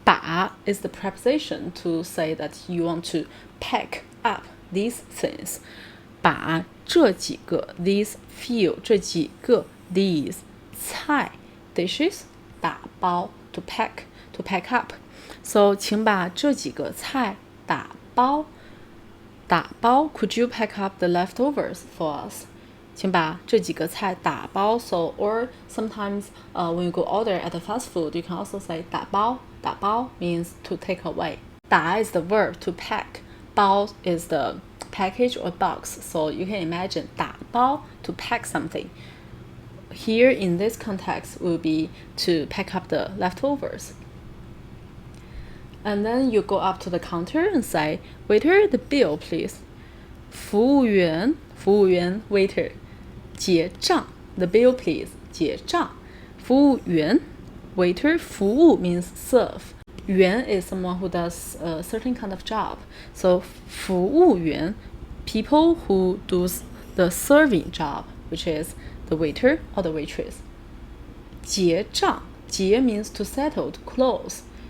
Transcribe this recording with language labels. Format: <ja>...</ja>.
<en>把 is the preposition to say that you want to pack up these things.</en> <zh>把这几个</zh> <en>these few</en> <zh>这几个 these 菜 dishes 打包</zh> <en>to pack up. So</en> <zh>请把这几个菜打包。</zh> <en>打包 could you pack up the leftovers for us?</en> <zh>请把这几个菜打包</zh> <en>So or sometimes when you go order at the fast food, you can also say 打包。打包 means to take away. 打 is the verb to pack. 包 is the package or box. So you can imagine 打包 to pack something. Here in this context will be to pack up the leftovers. And then you go up to the counter and say, waiter, the bill, please. 服务员 waiter. 结账 the bill, please.</en> <zh>结账服务员</zh> <en>waiter. 服务 means serve. 员 is someone who does a certain kind of job. So 服务员 people who does the serving job, which is the waiter or the waitress. 结账结 means to settle, to close.</en>